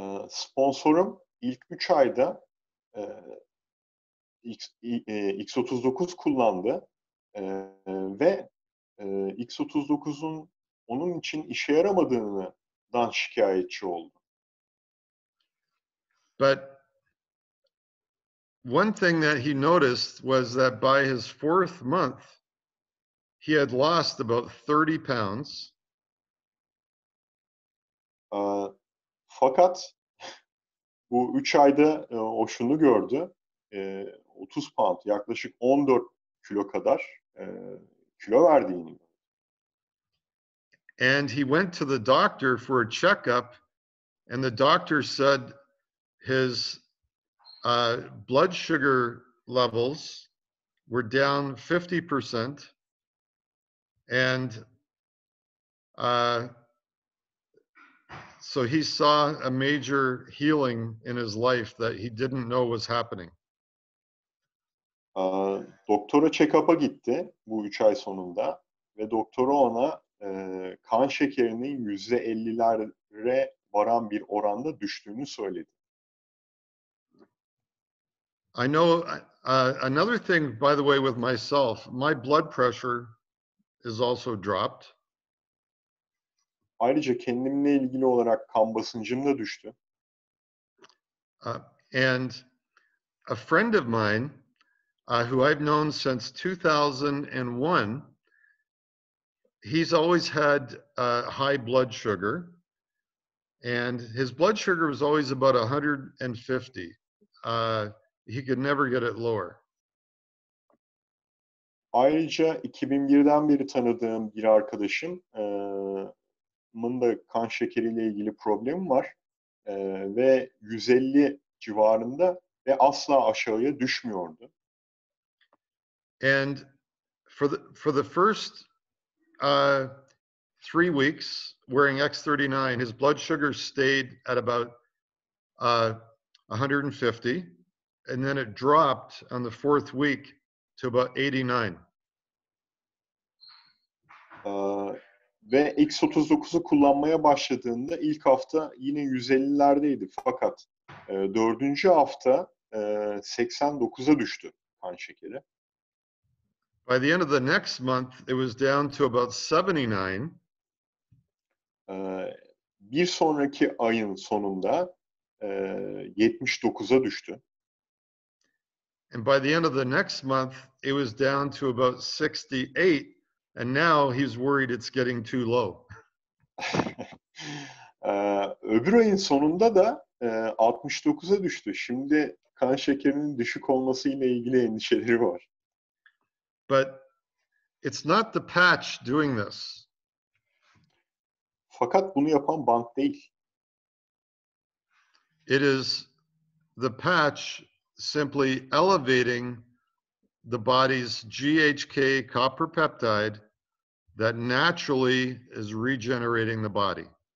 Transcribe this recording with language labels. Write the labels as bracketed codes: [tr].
[tr] Sponsorum ilk 3 ayda X39 kullandı ve X39'un onun için işe yaramadığından şikayetçi oldu. [en] But one thing that he noticed was that by his 4th month, he had lost about 30 pounds. [tr] Fakat bu 3 ayda o şunu gördü. 30 pound, yaklaşık 14 kilo kadar kilo verdiğini. [en] And he went to the doctor for a checkup, and the doctor said his blood sugar levels were down 50%, and so he saw a major healing in his life that he didn't know was happening. [tr] Doktora check-up'a gitti bu 3 ay sonunda ve doktoru ona kan şekerinin %50'lere varan bir oranda düştüğünü söyledi. [en] I know another thing, by the way, with myself, my blood pressure is also dropped. [tr] Ayrıca kendimle ilgili olarak kan basıncım da düştü. [en] And a friend of mine, who I've known since 2001, he's always had high blood sugar, and his blood sugar was always about 150. He could never get it lower. [tr] Ayrıca 2001'den beri tanıdığım bir arkadaşımın da kan şekeriyle ilgili problemi var ve 150 civarında ve asla aşağıya düşmüyordu. [en] And for the first 3 weeks wearing X39, his blood sugar stayed at about 150, and then it dropped on the 4th week to about 89. [tr] Ve X39'u kullanmaya başladığında ilk hafta yine 150'lerdeydi. Fakat 4. hafta 89'a düştü kan şekeri. [en] By the end of the next month, it was down to about 79. [tr] Bir sonraki ayın sonunda 79'a düştü. [en] And by the end of the next month, it was down to about 68. And now he's worried it's getting too low. [tr] Öbür ayın sonunda da 69'a düştü. Şimdi kan şekerinin düşük olması ile ilgili endişeleri var. [en] But it's not the patch doing this. [tr] Fakat bunu yapan bant değil. [en] It is the patch simply elevating the body's GHK copper peptide that naturally is regenerating the body.